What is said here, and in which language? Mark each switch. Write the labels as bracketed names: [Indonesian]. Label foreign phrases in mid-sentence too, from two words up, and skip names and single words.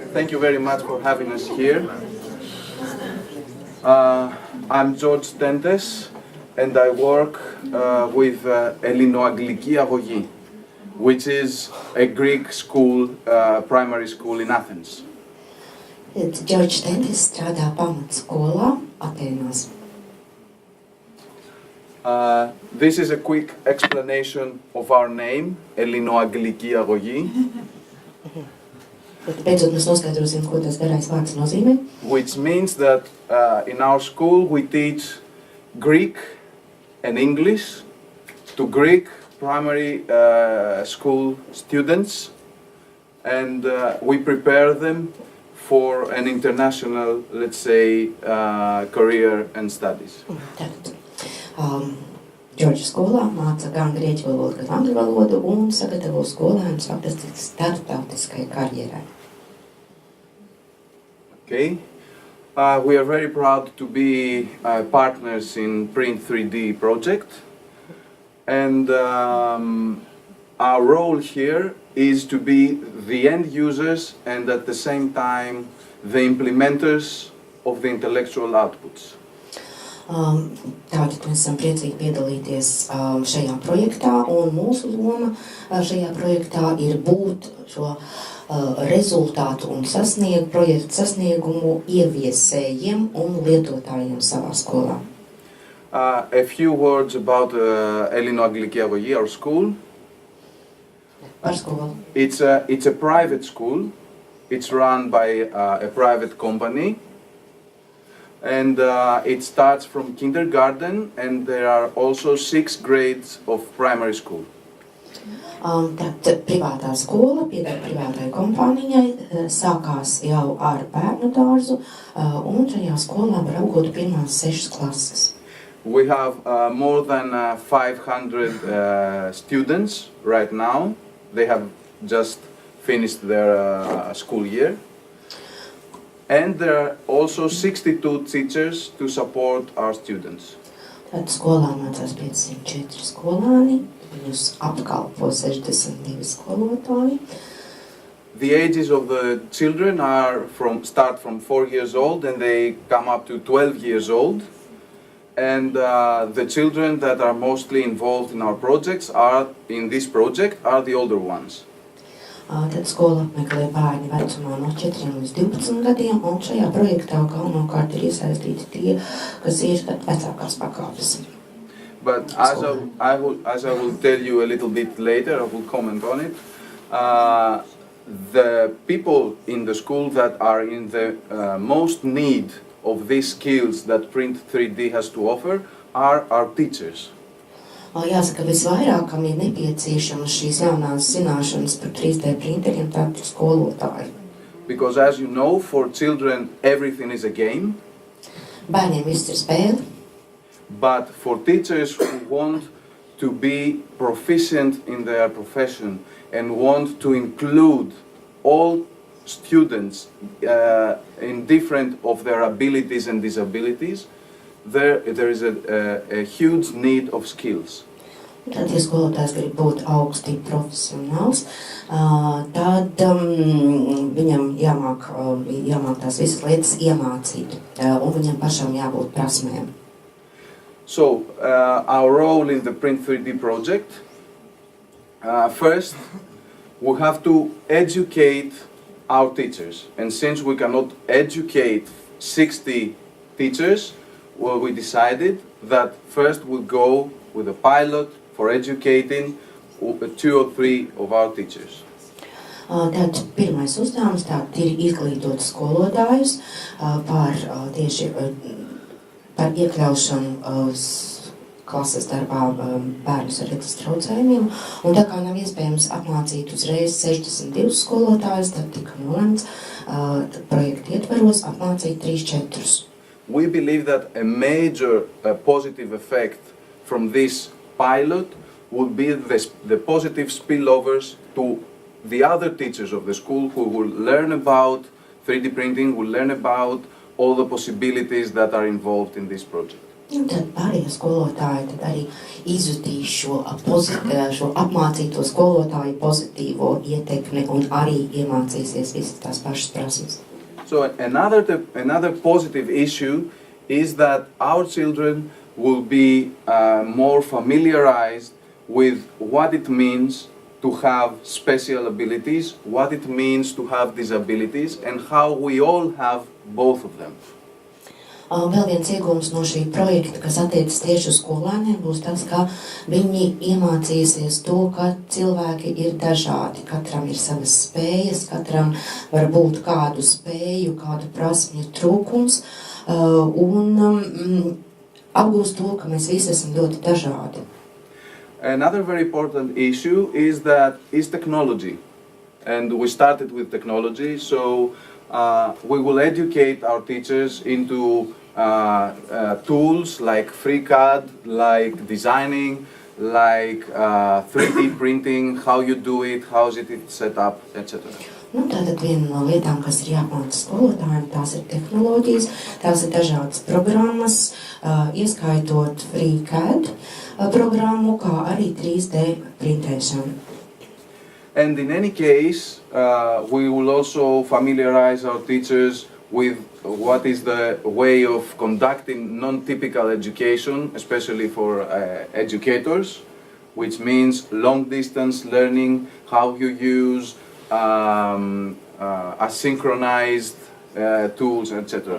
[English] Thank you very much for having us here. I'm George Tentes, and I work with Ellinoagliki Agogi, which is a Greek school, primary school in Athens. [Latvian] George Tentis strādā pamatskolā Atēnās. [English] This is a quick explanation of our name, Ellinoagliki Agogi, [Latvian] Beidzot mēs noskaidrosim, ko tas garais vārds nozīmē. [English] which means that in our school we teach Greek and English to Greek primary school students, and we prepare them for an international, let's say, career and studies. [Latvian] Tātad, George skolā māca gan grieķu valodu, gan angļu valodu un sagatavo skolēnus faktiski starptautiskai karjerai. [English] Okay, we are very proud to be partners in Print 3D project, and our role here is to be the end users and at the same time the implementers of the intellectual outputs. [Latvian] Tātad mēs esam priecīgi piedalīties šajā projektā, un mūsu loma šajā projektā ir būt šo rezultātu un projektu sasniegumu ieviesējiem un lietotājiem savā skolā. [English] A few words about Ellinoagliki Agogi, our school. [Latvian] Par skolu. [English] It's a private school. It's run by a private company. And it starts from kindergarten, and there are also 6 grades of primary school. [Latvian] Tad privātā skola pieder privātai kompānijai, sākās jau ar bērnu dārzu, un šajā skolā var apgūt pirmās 6 klases. [English] We have more than 500 students right now. They have just finished their school year. And there are also 62 teachers to support our students. [Latvian] Tad skolā mācās 504 skolāni, viņus apkalpo 62 skolotāji. [English] The ages of the children start from 4 years old and they come up to 12 years old. And the children that are mostly involved in our projects in this project are the older ones. [Latvian] Tad skola apmeklē bērni vecumā no 4 līdz 12 gadiem, un šajā projektā galvenokārt ir iesaistīti tie, kas ir vecākās pakāpes. [English] But as I will tell you a little bit later, I will comment on it. The people in the school that are in the most need of these skills that Print 3D has to offer are our teachers. [Latvian] Jāsaka, visvairāk, kam ir nepieciešamas šīs jaunās zināšanas par 3D printeriem, tātad skolotāji. [English] Because as you know, for children everything is a game. [Latvian] Bērniem viss ir spēle. [English] But for teachers who want to be proficient in their profession and want to include all students in different of their abilities and disabilities, there is a huge need of skills. [Latvian] Tad, ja skolotājs grib būt augsti profesionāls, tad viņam jāmāk tās visas lietas iemācīt, un viņam pašam jābūt prasmēm. [English] So, our role in the Print 3D project, first, we have to educate our teachers. And since we cannot educate 60 teachers, well, we decided that first we'll go with a pilot for educating 2 or 3 of our teachers. [Latvian] Tad pirmais uzdevums ir izglītot skolotājus par iekļaušanu klases darbā bērnus ar redzes traucējumiem. Un tā kā nav iespējams apmācīt uzreiz 62 skolotājus, tad tika nolemts projekta ietvaros apmācīt 3-4. [English] We believe that a major positive effect from this pilot would be the positive spillovers to the other teachers of the school who will learn about 3D printing, will learn about all the possibilities that are involved in this project. [Latvian] Un tad pārējie skolotāji tad arī izjutīs šo apmācīto skolotāju pozitīvo ietekmi un arī iemācīsies visas tās pašas prasmes. [English] So another positive issue is that our children will be more familiarized with what it means to have special abilities, what it means to have disabilities, and how we all have both of them. [Latvian] Vēl viens iegūms no šī projekta, kas attiecas tieši uz skolēniem, būs tas, ka viņi iemācīsies to, ka cilvēki ir dažādi. Katram ir savas spējas, katram var būt kādu spēju, kādu prasmju trūkums, un apgūst to, ka mēs visi esam ļoti dažādi. [English] Another very important issue is technology. And we started with technology, so we will educate our teachers into tools like FreeCAD, like designing, like 3D printing, how you do it, how is it set up, etc. [Latvian] Tātad viena no lietām, kas ir jāapmāca skolotājiem, tās ir tehnoloģijas, tās ir dažādas programmas, ieskaitot FreeCAD programmu, kā arī 3D printēšanu. [English] And in any case, we will also familiarize our teachers with what is the way of conducting non-typical education, especially for educators, which means long-distance learning, how you use asynchronized tools, etc.